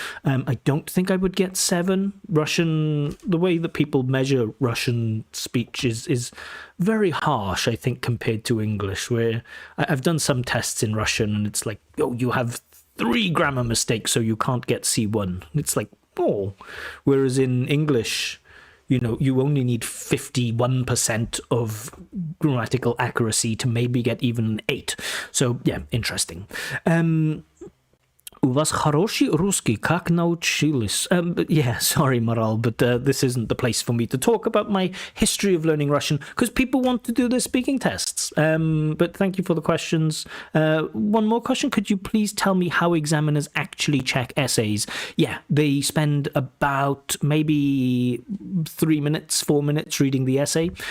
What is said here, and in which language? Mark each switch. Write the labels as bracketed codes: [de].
[en] I don't think I would get 7. Russian, the way that people measure Russian speech is very harsh, I think, compared to English, where I've done some tests in Russian and it's like, you have 3 grammar mistakes, so you can't get C1. It's like, whereas in English, you only need 51% of grammatical accuracy to maybe get even an 8. So yeah, interesting. [ru] У вас хороший русский, как научились? [en] Yeah, sorry, Maral, but this isn't the place for me to talk about my history of learning Russian, because people want to do their speaking tests. But thank you for the questions. One more question. Could you please tell me how examiners actually check essays? Yeah, they spend about maybe 3 minutes, 4 minutes reading the essay.